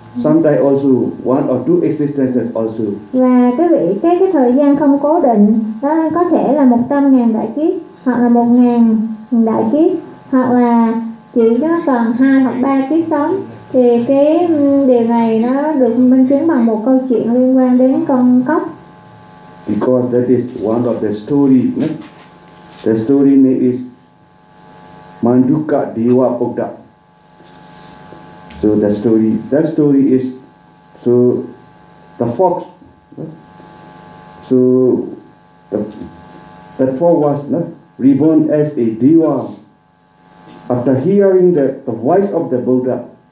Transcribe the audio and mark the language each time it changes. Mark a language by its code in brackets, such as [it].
[en] Sometimes also one or two existences also. [vi] Và cái vị cái thời gian không cố định đó, có thể là 100.000 đại kiếp hoặc là 1.000 đại kiếp hoặc là chỉ có còn 2 hoặc 3 kiếp sống. Thì cái điều này nó được minh chứng bằng một câu chuyện liên quan đến con cóc. [en] Because that is one of the story, né? The story name is Manduka Dewa Pogda. So that story is, so the fox, so the fox was reborn as a Dewa after hearing the voice of the Buddha.